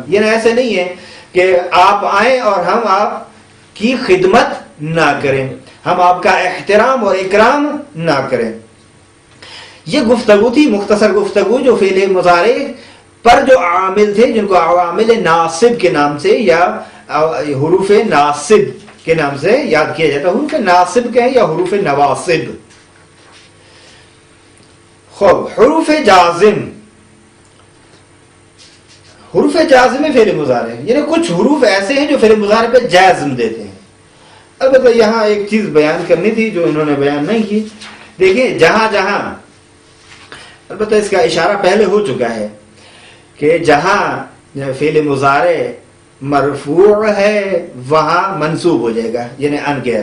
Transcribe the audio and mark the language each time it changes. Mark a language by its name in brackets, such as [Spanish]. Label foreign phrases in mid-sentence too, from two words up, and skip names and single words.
[Urdu] یہ ایسے نہیں ہے کہ آپ آئیں اور ہم آپ کی خدمت نہ کریں، ہم آپ کا احترام اور اکرام نہ کریں. یہ گفتگو تھی، مختصر گفتگو، جو فعل مضارع پر جو عامل تھے جن کو عوامل ناصب کے نام سے یا حروف ناصب کے نام سے یاد کیا جاتا ہے. حروف ناصب کہیں یا حروف نواصب. خوب، حروف جازم، حروف جازم فعل مضارع، یعنی کچھ حروف ایسے ہیں جو فعل مضارع پہ جازم دیتے ہیں. البتہ یہاں ایک چیز بیان کرنی تھی جو انہوں نے بیان نہیں کی. دیکھیں جہاں جہاں، البتہ اس کا اشارہ پہلے ہو چکا ہے کہ جہاں فعل مضارع مرفوع ہے وہاں منصوب ہو جائے گا، یعنی ان کے.